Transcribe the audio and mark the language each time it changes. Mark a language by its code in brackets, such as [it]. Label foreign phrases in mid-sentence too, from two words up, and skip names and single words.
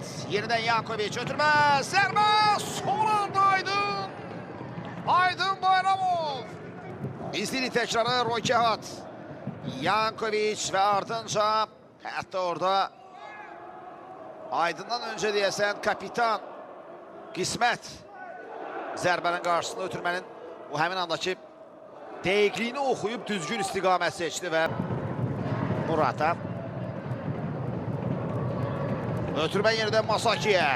[tr] Yeniden Yankovic ötürme. [az] Zərbə. Son anda Aydın. Aydın Bayramov. [tr] İzledi tekrarı Roy Kehat. [az] Yankovic [tr] ve ardınca hatta orada Aydın'dan önce [az] diyesen kapitan Qismət zərbənin qarşısında ötürmənin o həmin andakı dəqiqliyini oxuyub düzgün istiqamət seçdi və Murata. [tr] Ötürmə yeniden Masaki'ye.